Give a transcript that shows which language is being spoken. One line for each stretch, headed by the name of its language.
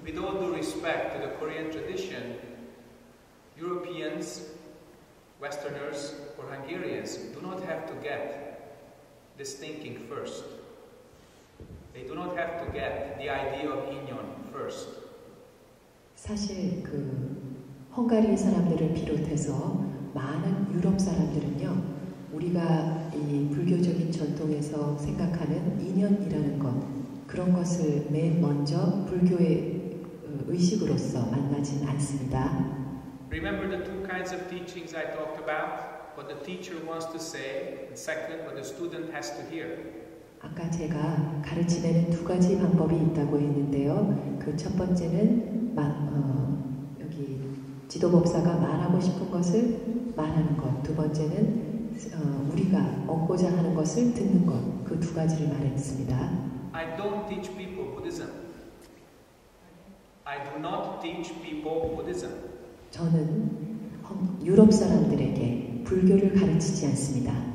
English: With all due respect to the Korean tradition, Europeans, Westerners, or Hungarians do not have to get this thinking first. They do not have to get the idea of inyan first.
Korean: 사실 그 헝가리 사람들을 비롯해서 많은 유럽 사람들은요, 우리가 이 불교적인 전통에서 생각하는 인연이라는 것, 그런 것을 맨 먼저 불교의 의식으로서 만나진 않습니다.
English: Remember the two kinds of teachings I talked about? What the teacher wants to say, and second, what the student has to hear.
Korean: 아까 제가 가르치는 두 가지 방법이 있다고 했는데요. 그 첫 번째는 여기 지도법사가 말하고 싶은 것을 말하는 것. 두 번째는 우리가 얻고자 하는 것을 듣는 것. 그 두 가지를 말했습니다.
English: I don't teach people Buddhism. I do not teach people Buddhism.
Korean: 저는 유럽 사람들에게 불교를 가르치지 않습니다.